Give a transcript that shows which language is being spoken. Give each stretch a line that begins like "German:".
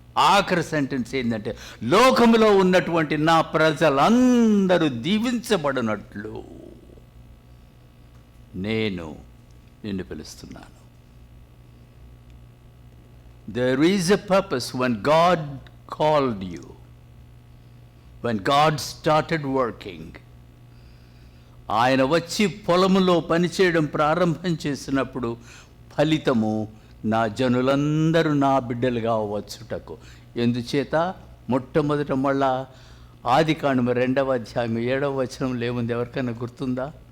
Telugu: ఆఖరి సెంటెన్స్ ఏంటంటే, లోకములో ఉన్నటువంటి నా ప్రజలందరూ దీవించబడినట్లు నేను నిన్ను పిలుస్తున్నాను.
English: There is a purpose when God called you, when God started working.
Telugu: ఆయన వచ్చి పొలములో పనిచేయడం ప్రారంభం చేసినప్పుడు ఫలితము నా జనులందరూ నా బిడ్డలుగా వచ్చుటకు. ఎందుచేత మొట్టమొదట మళ్ళా ఆదికాండం 2వ అధ్యాయం 7వ వచనంలో ఏముంది? ఎవరికైనా గుర్తుందా?